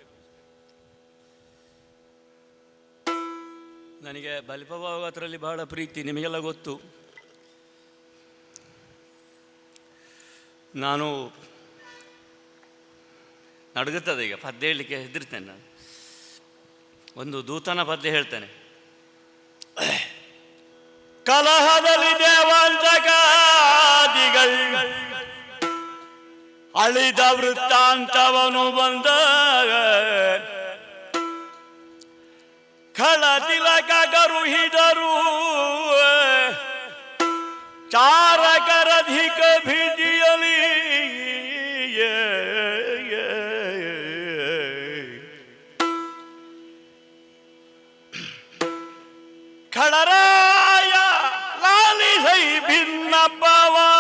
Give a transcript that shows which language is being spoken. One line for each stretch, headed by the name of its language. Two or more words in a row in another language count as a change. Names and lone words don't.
Kannada: ನನಗೆ ಬಲಿಪಭಾಗವತರಲ್ಲಿ ಬಹಳ ಪ್ರೀತಿ, ನಿಮಗೆಲ್ಲ ಗೊತ್ತು. ನಾನು ನಡುಗುತ್ತದೆ ಈಗ ಪದ್ಯ ಹೇಳಲಿಕ್ಕೆ ಹೆದರ್ತೇನೆ. ನಾನು ಒಂದು ದೂತನ ಪದ್ಯ ಹೇಳ್ತೇನೆ. ಕಲಹದಲ್ಲಿ ದೇವಾಂತಕಾದಿಗಳು ಅಳಿದ ವೃತ್ತಾಂತವನು ಬಂದ ಖಳದಿಲಕ ಗರುಹಿದರು ಚಾರಕರಧಿಕ ಭಿಜಿಯಲಿ ಖಳರಾಯ ಲಾಲಿಸೈ ಭಿನ್ನಪವ